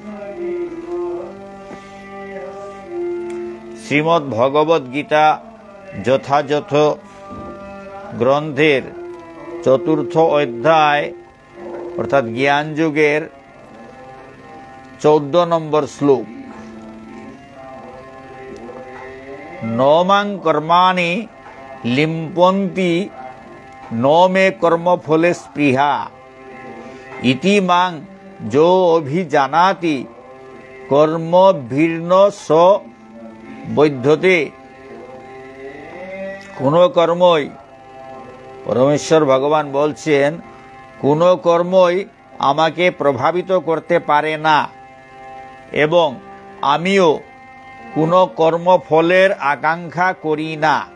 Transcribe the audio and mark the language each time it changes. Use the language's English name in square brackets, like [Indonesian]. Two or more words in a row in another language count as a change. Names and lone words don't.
[Bangla] শ্রীমদ্ ভগবদ গীতা যথাযথ গ্রন্থের চতুর্থ অধ্যায় অর্থাৎ জ্ঞান যুগের 14 নম্বর শ্লোক। [Sanskrit] নমাং কর্মাণি লিম্পন্তি नो मे कर्म फले स्पृहा इति मां जो अभिजानाति कर्म भीर्न स বৈধতে। [Bangla] কোন কর্মই, পরমেশ্বর ভগবান বলছেন, কোন কর্মই আমাকে প্রভাবিত করতে পারে না এবং আমিও কোনো কর্মফলের আকাঙ্ক্ষা করি না।